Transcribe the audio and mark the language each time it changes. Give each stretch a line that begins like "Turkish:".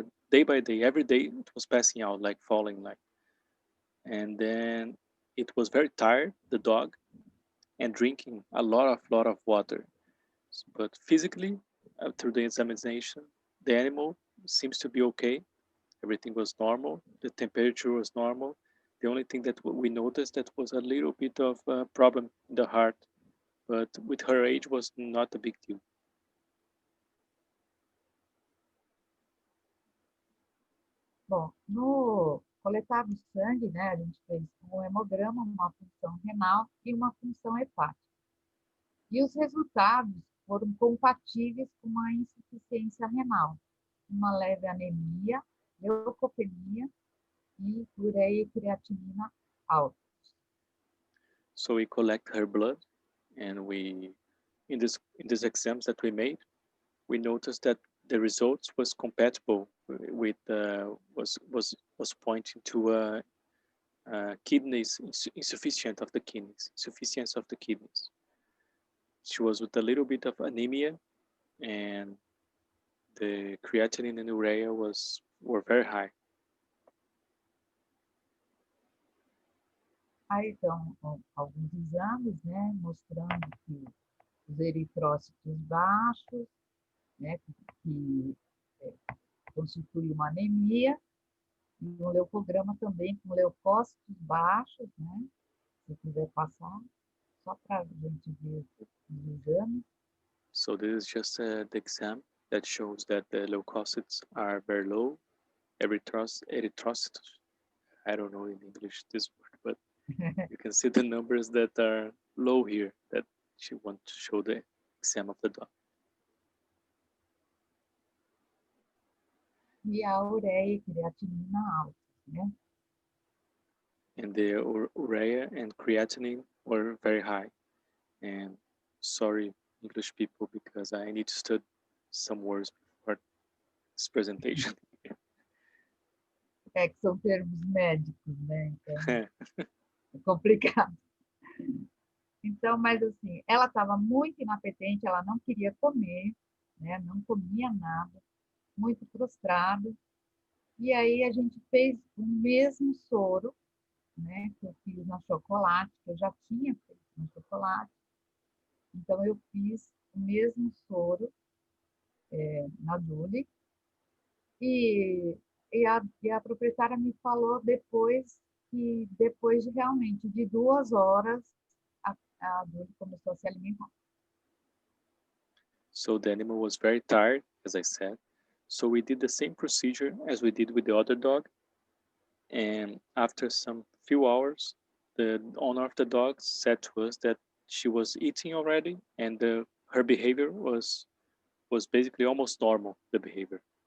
English: day by day, every day it was passing out, like falling, like, and then it was very tired, the dog, and drinking a lot of water, but physically through the examination, the animal seems to be okay. Everything was normal. The temperature was normal. The only thing that we noticed that was a little bit of a problem in the heart, but with her age was not a big deal.
Portuguese: Bom, no coletado sangue, né, a gente fez um hemograma, uma função renal e uma função hepática. E os resultados foram compatíveis com uma insuficiência renal, uma leve anemia, leucopenia e ureia e creatinina alta.
English: So we collect her blood, and in this exams that we made, we noticed that the results was compatible with was pointing to kidneys insufficiency of the kidneys. She was with a little bit of anemia, and the creatinine and urea were very high.
Portuguese: Aí então alguns exames, né, mostrando que os eritrócitos baixos, né, que constitui uma anemia, e um leucograma também com leucócitos baixos, né, se quiser passar, só para a gente ver os exames.
English: So this is just the exam that shows that the leukocytes are very low. Erythrocytes, I don't know in English this word, but you can see the numbers that are low here that she wants to show the exam of the dog.
Portuguese: E a ureia e creatinina alta, né?
English: And the urea and creatinine were very high. And sorry, English people, because I need to study some words before this presentation.
Portuguese: É que são termos médicos, né? Então, é complicado. Então, mas assim, ela estava muito inapetente, ela não queria comer, né? Não comia nada, muito prostrada. E aí a gente fez o mesmo soro, né? Que eu fiz na chocolate, que eu já tinha feito no chocolate. Então, eu fiz o mesmo soro na Dule, e a proprietária me falou depois que, depois de realmente de 2 horas, a Dule começou a se alimentar.
English: So the animal was very tired, as I said. So we did the same procedure as we did with the other dog. And after some few hours, the owner of the dog said to us that she was eating already, and her behavior was basically almost normal, the behavior.